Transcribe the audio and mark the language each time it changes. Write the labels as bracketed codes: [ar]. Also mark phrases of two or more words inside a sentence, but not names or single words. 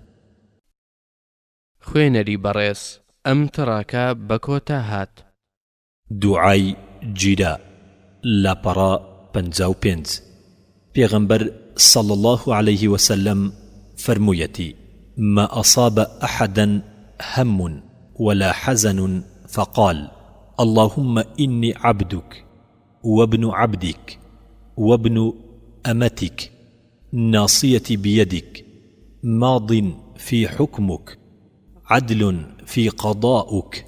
[ckb] خوێنەری بەڕێز ئەم تڕاکە بە کۆتا هات. دوعای گیرا لاپەڕا 55 پێغەمبەر [ar] صلى الله عليه وسلم فرمويتي ما أصاب أحدا هم ولا حزن فقال اللهم إني عبدك وابن عبدك وابن أمتك ناصيتي بيدك ماض في حكمك عدل في قضاؤك